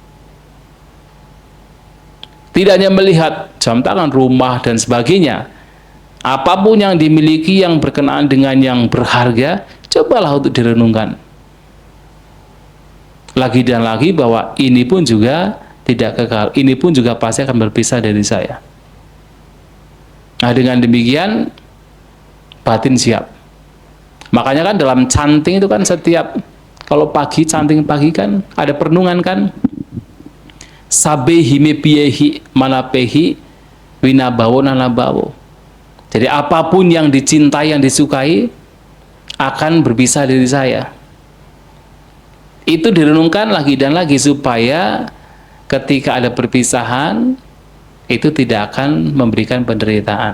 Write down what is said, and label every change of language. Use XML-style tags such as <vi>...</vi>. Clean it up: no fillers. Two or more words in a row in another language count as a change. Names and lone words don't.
<id>Tidak hanya melihat jam tangan, rumah, dan sebagainya, apapun yang dimiliki yang berkenaan dengan yang berharga, cobalah untuk direnungkan lagi dan lagi bahwa ini pun juga tidak kekal, ini pun juga pasti akan berpisah dari saya. Nah, dengan demikian batin siap. Makanya kan dalam canting itu kan setiap kalau pagi, canting pagi kan ada perenungan kan,</id> <pi>sabehi mepiehi manapehi winabawo nanabawo.</pi> <id>Jadi apapun yang dicintai, yang disukai akan berpisah dari saya. Itu direnungkan lagi dan lagi supaya ketika ada perpisahan itu tidak akan memberikan penderitaan.</id>